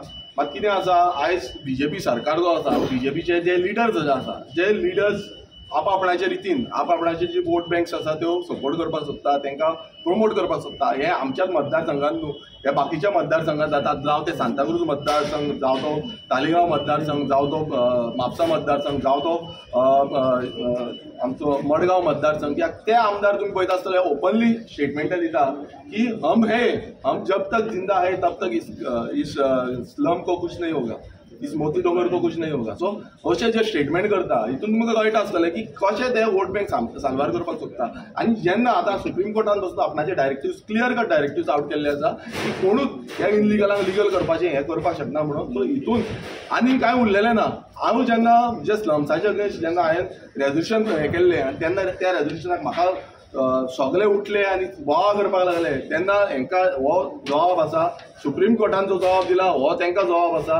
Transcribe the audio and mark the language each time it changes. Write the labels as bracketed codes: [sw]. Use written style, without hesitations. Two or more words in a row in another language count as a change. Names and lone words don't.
[kok] मात कितें आसा, आयज BJP सरकार जो आसा, BJPचे जे लिडर्स जे आसा, जे लिडर्स आपापणाच्या रितीन आपापणाचे जे [en] vote banks [kok] आसा त्यो सपोर्ट करपाक सोदता, तांकां प्रमोट करपाक सोदता. हे आमच्याच मतदारसंघात न्हू, हे बाकीच्या मतदारसंघात जातात. जावं ते सांताक्रूज मतदारसंघ, जावं तो तालिगांव मतदारसंघ, जावं तो म्हापसा मतदारसंघ, जावं तो आमचो मडगांव मतदारसंघ. कित्याक ते आमदार तुमी पळयता आसतले [en] openly statements [kok] दिता की [hi] हम जब तक जिंदा है तब तक इस स्लम को कुछ नहीं होगा, इस मोती डोंगर को कुछ नहीं होगा. [kok] सो अशें जे स्टेटमेंट करता हितून तुमकां कळटा आसतलें की कशें ते [en] vote bank [kok] साल्वार करपाक सोदता. आनी जेन्ना आतां सुप्रीम कोर्टान बसलो आपणाचे डायरेक्टिव्स, [en] clear cut directives out [kok] केल्ले आसा की कोणूच ह्या इनलिगलांक लिगल करपाचें हें करपाक शकना म्हणून. सो हितून आनी कांय उरलेलें ना. हांव जेन्ना म्हणजे स्लम्साचे अगेन्स्ट जेन्ना हांवें रेजोल्युशन हें केल्लें आनी तेन्ना त्या रेजोल्युशनाक म्हाका सगळे उठले आनी बोवाळ करपाक लागले तेन्ना हेंकां हो जबाब आसा, सुप्रीम कोर्टान जो जबाब दिला हो तांकां जबाब आसा.